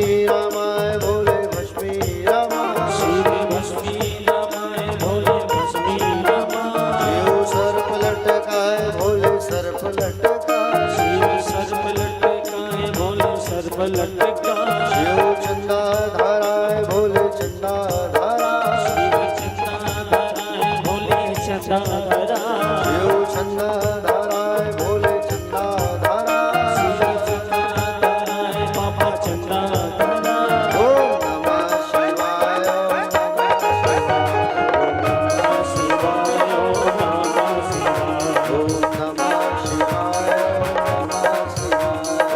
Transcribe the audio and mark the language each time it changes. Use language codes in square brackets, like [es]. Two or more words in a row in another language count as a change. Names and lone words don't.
[hi] रामाय भोले भस्मी रामाय शिव भस्मी रामाय भोले भस्मी रामाय शिव सर्प लटकाए भोले सर्प लटकाए शिव सर्प लटकाए भोले सर्प लटकाए शिव चंदा धाराए भोले चंदा धाराए शिव चंदा धराए भोले चंदा धराए शिव चंदा धाराए भोले चंदा धाराए शिव चंदा धराए बाबा चंदा धराए [sa] ओम नमः शिवाय शिवाय ओम नमः शिवाय ओम नमः शिवाय ओम नमः शिवाय